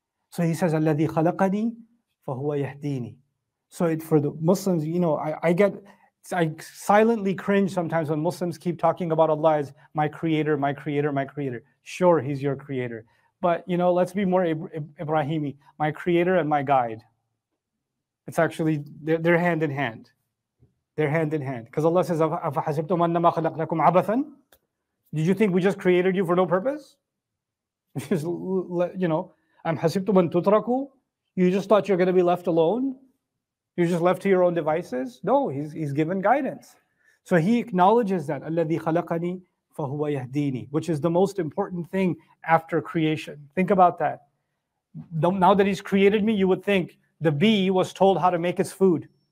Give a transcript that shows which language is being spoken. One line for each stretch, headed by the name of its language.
English: So He says,
Arabic: "Alladhi khalaqani, fahuwa yahdini."
English: So for the Muslims, I silently cringe sometimes when Muslims keep talking about Allah as my creator, my creator, my creator. Sure, He's your creator. But, let's be more Ibrahimi, my creator and my guide. It's actually, they're hand in hand. They're hand in hand. Because Allah says,
Arabic: أَفَحَسِبْتُمْ أَنَّمَا خَلَقْنَاكُمْ عَبَثًا?
English: Did you think we just created you for no purpose?
Arabic: Just, أَمْ حَسِبْتُمْ أَن تُتْرَكُوا?
English: You just thought you're going to be left alone? You're just left to your own devices? No, He's given guidance. So He acknowledges that,
Arabic: الَّذِي خَلَقَنِي فَهُوَ يَهْدِينِي,
English: which is the most important thing after creation. Think about that. Now that He's created me, you would think the bee was told how to make its food.